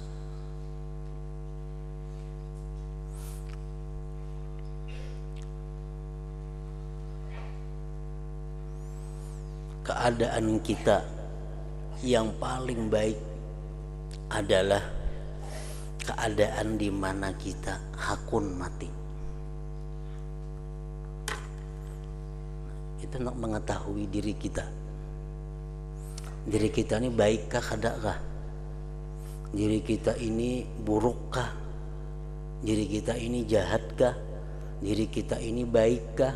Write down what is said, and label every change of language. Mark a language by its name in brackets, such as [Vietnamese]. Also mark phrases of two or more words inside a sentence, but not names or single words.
[Indonesian] Keadaan kita yang paling baik adalah keadaan di mana kita hakun mati. Itu nak mengetahui diri kita. Diri kita ini baikkah kadakkah? Diri kita ini burukkah? Diri kita ini jahatkah? Diri kita ini baikkah?